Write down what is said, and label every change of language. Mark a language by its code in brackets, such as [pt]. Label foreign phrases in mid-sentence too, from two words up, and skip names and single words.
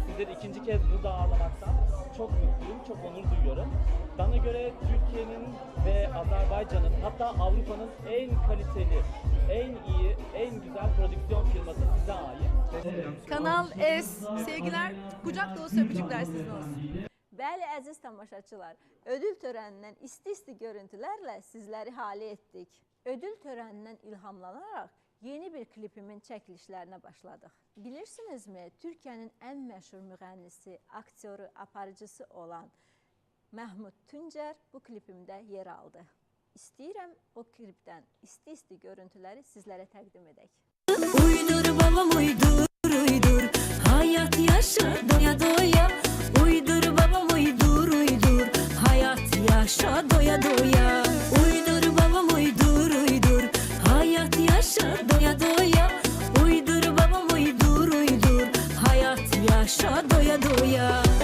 [tr] Sizleri ikinci kez burada ağırlamaktan çok mutluyum. Çok onur duyuyorum. Bana göre Türkiye'nin ve Azerbaycan'ın, hatta Avrupa'nın en kaliteli, en iyi, en güzel prodüksiyon firması size ait. Kanal S, sevgiler, kucak dolusu öpücükler sizin olsun. [az] Bəli, əziz tamaşaçılar, ödül törənindən isti-isti görüntülərlə sizləri hali etdik. Ödül törənindən ilhamlanaraq yeni bir klipimin çəkilişlərinə başladıq. Bilirsinizmi, Türkiyənin ən məşhur müğənnisi, aktyoru, aparıcısı olan Məhmud Tüncər bu klipimdə yer aldı. İstəyirəm o klipdən isti-isti görüntüləri sizlərə təqdim edək. [tr] Uydur babam uydur uydur, hayat yaşa doya doya. Uydur babam uydur uydur, hayat yaşa doya doya. Uydur babam uydur uydur, hayat yaşa doya doya. Uydur babam uydur uydur, hayat yaşa doya doya.